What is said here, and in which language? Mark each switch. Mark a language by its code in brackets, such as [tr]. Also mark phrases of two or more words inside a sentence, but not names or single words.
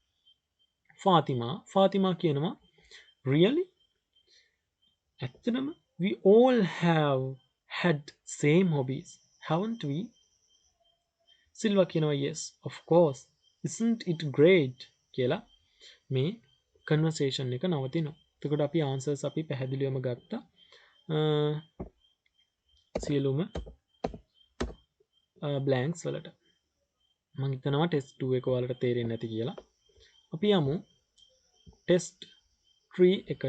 [si] ෆාතිමා කියනවා really ඇත්තටම [en] we all have had same hobbies haven't we [si] සිල්වා කියනවා [en] yes of course isn't it great [si] කියලා මේ කන්වර්සේෂන් එක නවතිනවා. එතකොට අපි ආන්සර්ස් අපි පැහැදිලිවම ගත්තා. සියලුම බ්ලැන්ක්ස් වලට. මම හිතනවා ටෙස්ට් 2 එක ඔයාලට තේරෙන්නේ නැති කියලා. අපි යමු ටෙස්ට් 3 එකට.